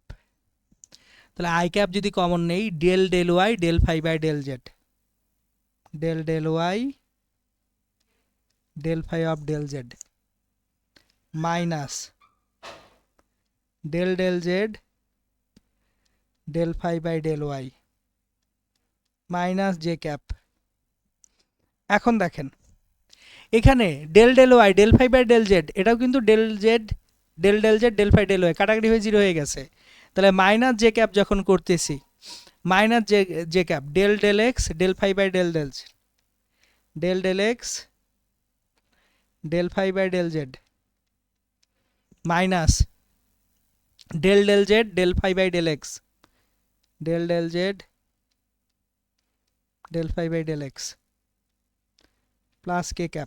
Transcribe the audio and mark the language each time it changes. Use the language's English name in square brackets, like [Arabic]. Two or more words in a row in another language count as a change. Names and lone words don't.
[Bangla] তাহলে [English] I cap [Bangla] যদি কমন নেই, [English] del del y del phi by del z del del y del phi of del z মাইনাস del del z del phi by del y minus j cap. [Bangla] এখন দেখেন এখানে [English] del del y del phi by del z, [Bangla] এটাও কিন্তু [English] del z del del z del phi del y [Bangla] কাটাকাটি হয়ে জিরো হয়ে গেছে, তাহলে [English] minus j cap [Bangla] যখন করতেছি, [English] minus j cap del del x del phi by del del del del x del phi by del z minus del del z del phi by del x del del z del phi by del x plus k cap.